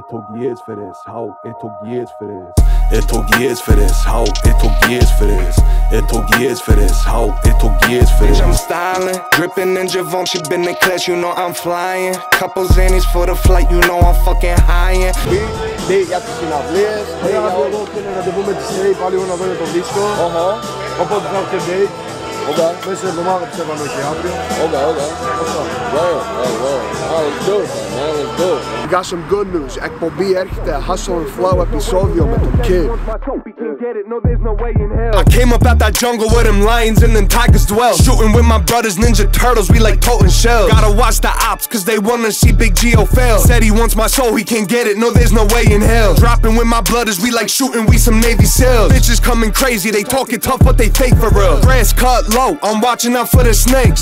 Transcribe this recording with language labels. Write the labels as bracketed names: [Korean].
[English] It took years for this, how? It took years for this. It took years for this, how? It took years for this. It took years for this, how? It took years for this. Bitch, I'm styling, dripping in Givenchy, been in class, you know I'm flying. Couple Xannies for the flight, you know I'm fucking high-end. [Greek] Date για τις συναυλίες, για όλο και ένα ραντεβού με τη Stray, πάλι εγώ να δω για το δίσκο. Οπότε θα έχω και date. Μέσα στην εβδομάδα πιστεύω να έχει αύριο. [English] Let's do it. We got some good news. [Greek] Εκπομπή έρχεται Hustle and Flow επεισόδιο με τον Kid. [English] I came up out that jungle where them lions and them tigers dwell. Shooting with my brothers, Ninja Turtles, we like toting shells. Gotta watch the ops, cause they wanna see Big Geo fail. Said he wants my soul, he can't get it, no there's no way in hell. Dropping with my brothers, we like shooting, we some Navy SEALs. Bitches coming crazy, they talking tough, but they fake for real. Grass cut low, I'm watching out for the snakes.